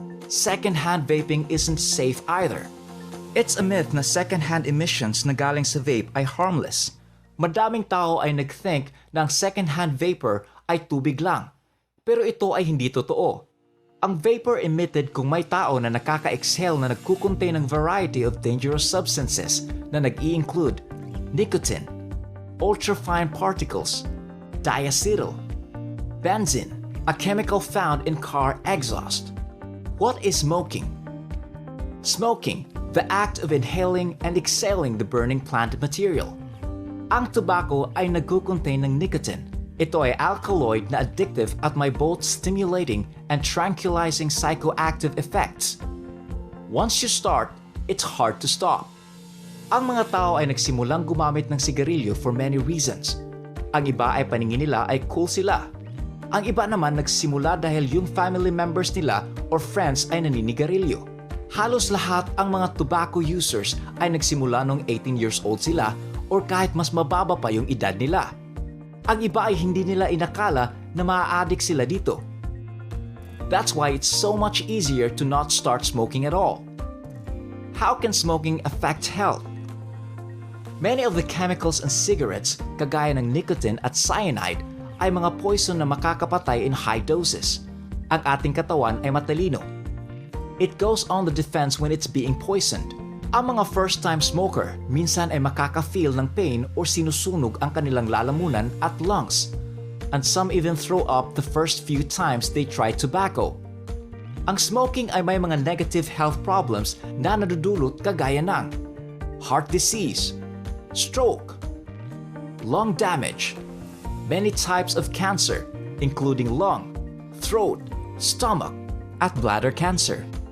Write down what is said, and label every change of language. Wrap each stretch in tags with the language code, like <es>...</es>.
<en>Second-hand vaping isn't safe either. It's a myth</en> <tl>na second-hand emissions na galing sa vape ay harmless. Madaming tao ay nag-think na ang second-hand vapor ay tubig lang. Pero ito ay hindi totoo. Ang vapor emitted kung may tao na nakaka-exhale na nagkukontain ng</tl> <en>variety of dangerous substances</en> <tl>na nag-i-include nicotine, ultrafine particles, diacetyl, benzene,</tl> <en>a chemical found in car exhaust. What is smoking? Smoking, the act of inhaling and exhaling the burning plant material.</en> <tl>Ang tobacco ay nagkukontain ng nicotine. Ito ay alkaloid na addictive at may</tl> <en>both stimulating and tranquilizing psychoactive effects. Once you start, it's hard to stop.</en> <tl>Ang mga tao ay nagsimulang gumamit ng sigarilyo</tl> <en>for many reasons.</en> <tl>Ang iba ay paningin nila ay cool sila. Ang iba naman nagsimula dahil yung family members nila or friends ay naninigarilyo. Halos lahat ang mga tobacco users ay nagsimula nung 18 years old sila or kahit mas mababa pa yung edad nila. Ang iba ay hindi nila inakala na maa-addict sila dito.</tl> <en>That's why it's so much easier to not start smoking at all. How can smoking affect health? Many of the chemicals in cigarettes,</en> <tl>kagaya ng</tl> <en>nicotine at cyanide, ay mga poison</en> <tl>na makakapatay</tl> <en>in high doses.</en> <tl>Ang ating katawan ay matalino.</tl> <en>It goes on the defense when it's being poisoned.</en> <tl>Ang mga first-time smoker minsan ay makaka-feel ng pain or sinusunog ang kanilang lalamunan at lungs.</tl> <en>And some even throw up the first few times they try tobacco.</en> <tl>Ang smoking ay may mga negative health problems na nadudulot kagaya ng heart disease, stroke, lung damage,</tl> <en>many types of cancer including</en> <tl>lung, throat, stomach, at bladder cancer.</tl>